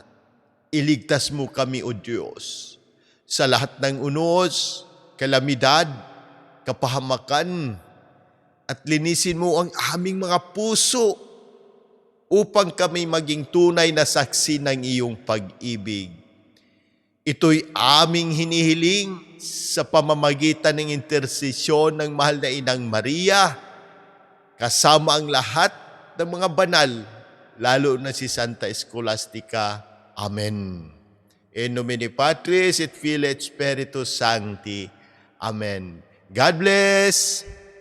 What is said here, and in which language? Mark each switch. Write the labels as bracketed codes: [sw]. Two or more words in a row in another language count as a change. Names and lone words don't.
[tl] Iligtas mo kami, O Diyos, sa lahat ng unos, kalamidad, kapahamakan, at linisin mo ang aming mga puso upang kami maging tunay na saksi ng iyong pag-ibig. Ito'y aming hinihiling sa pamamagitan ng intersesyon ng mahal na Inang Maria, kasama ang lahat ng mga banal, lalo na si Santa Scholastica. Amen. [la] In nomine Patris et Filii et Spiritus Sancti. [en] Amen. God bless!